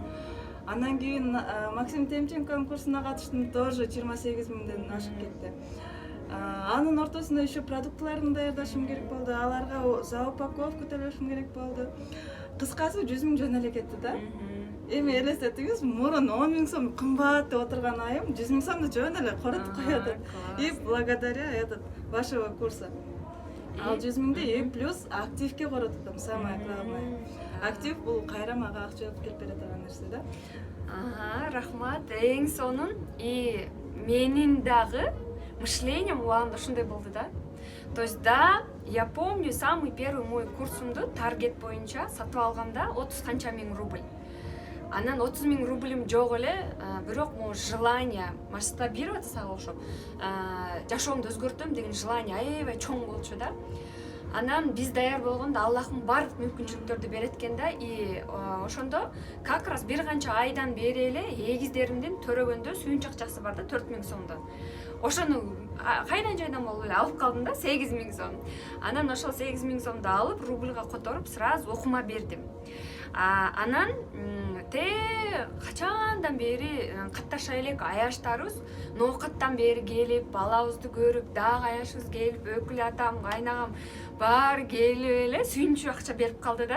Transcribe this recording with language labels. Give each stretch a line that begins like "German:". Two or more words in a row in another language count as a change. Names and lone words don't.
Kyrgyz: Андан кийин Максим Темченконун курсуна катыштым, тоже 28 миңден ашып кетти. Анын ортосунда еще продуктларын даярдашым керек болду, аларга
Russian: за упаковку
Kyrgyz: төлөшүм керек болду. Кыскасы 100 миң жөн эле кетти да. Эми элестетиңиз, мурун 10 миң сом кымбат деп отурган айым 100 миң сомду жөн эле коротуп коёт.
Russian: И благодаря этот вашего курса
Kyrgyz: ал 100 миңди и плюс активке коротуптум,
Russian: самое главное.
Kyrgyz: Актив бул кайра мага акча келип бере турган нерсе да. Рахмат. Эң сонун и менин дагы мышлением убагында ушундай болду да.
Russian: То есть да, я помню самый первый мой
Kyrgyz: курсумду таргет боюнча сатып алганда 30 канча миң рубль. Анан 30 миң рубльим жок эле, бирок
Russian: могу желание масштабировать
Kyrgyz: сага окшоп, жашоомду өзгөртөм деген желание аябай чоң болчу да. Анан биз даяр болгондо Аллахым баардык мүмкүнчүлүктөрдү берет экен да, и ошондо
Russian: как раз
Kyrgyz: бир канча айдан бери эле эгиздеримдин төрөгөндө сүйүнч акчасы бар да, 4000 сомдон. Ошону кайдан жайдан болуп эле алып калдым да, 8000 сом. Анан ошол 8000 сомду алып, рубльга которуп, сразу окума бердим. Анан качандан бери катташа элек аяштарыбыз ноокаттан бери келип, балабызды көрүп, дагы аяшыбыз келип, өкүл атам, кайнагам баары келип эле сүйүнчү акча берип калды да.